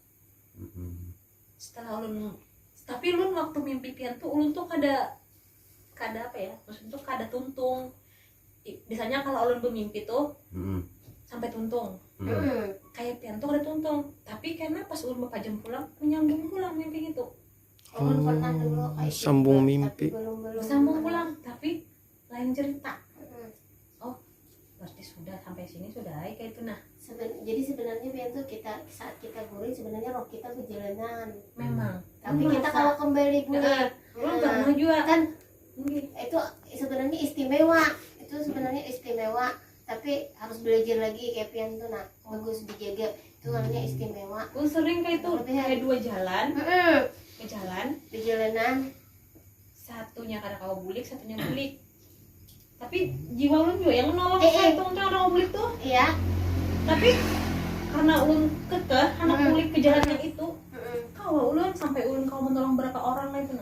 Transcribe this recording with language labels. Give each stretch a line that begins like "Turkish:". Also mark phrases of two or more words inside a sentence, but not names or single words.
Banjar: Setelah ulun, tapi ulun waktu mimpi pian tuh ulun tuh kada apa ya? Maksudnya tuh kada tuntung. Biasanya kalau ulun bermimpi tuh sampai tuntung. Kayak pian tuh kada tuntung. Tapi karena pas ulun bapak jam pulang menyambung pulang mimpi itu. Ulun pernah dulu kayak gitu,
Indonesian: Sambung tapi mimpi. belum Sambung pulang tapi lain cerita. Oh berarti sudah sampai sini sudah kayak itu nah.
Banjar: Jadi sebenarnya Bian tuh kita saat kita guling sebenarnya roh kita berjalanan.
Indonesian: Memang.
Banjar: Tapi kita kalau kembali guling, Ulun pernah juga
Indonesian: kan itu sebenarnya istimewa. Itu sebenarnya istimewa.
Banjar: Tapi harus belajar lagi kayak Pian tuh nah bagus dijaga.
Indonesian: Itu namanya istimewa.
Banjar: Ulun sering kayak itu kayak dua jalan ke jalan.
Indonesian: Di jalanan
Banjar: Satunya kadang kau bulik, satunya bulik. Tapi jiwa ulun juga yang menolong satu untuk orang bulik tuh.
Indonesian: iya.
Banjar: Tapi karena ulun kekeh anak bulik ke jalan yang itu, kalau ulun sampai ulun kau menolong berapa orang lah itu nah.